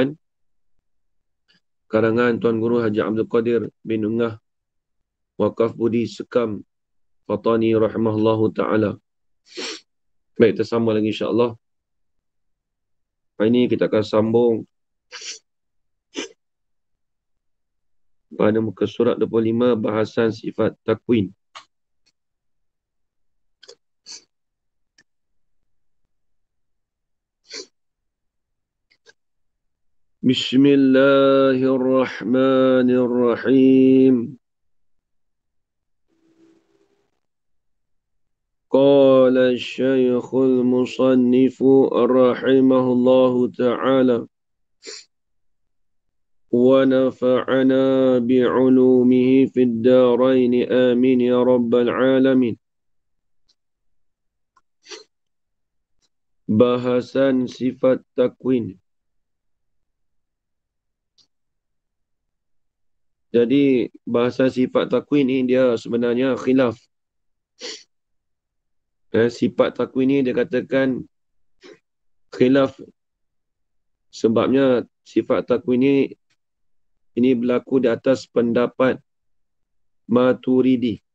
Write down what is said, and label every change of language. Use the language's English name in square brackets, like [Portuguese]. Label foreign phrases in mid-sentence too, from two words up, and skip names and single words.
[Malay] Karangan Tuan Guru Haji Abdul Qadir bin Ungah Waqaf Budi Sekam Fatani [Arabic] رحمه الله تعالى. [Malay] Baik, kita sambung lagi [Arabic] إن شاء الله. [Malay] Hari ini kita akan sambung pada muka surat 25 bahasan sifat takwin. [Arabic] بسم الله الرحمن الرحيم. قال الشيخ المصنف رحمه الله تعالى ونفعنا بعلومه في الدارين آمين يا رب العالمين. [Malay] Bahasan sifat takwin. Jadi bahasan sifat takwin ni dia sebenarnya khilaf. Sifat takwin ni dia katakan khilaf sebabnya sifat takwin ini berlaku di atas pendapat Maturidi.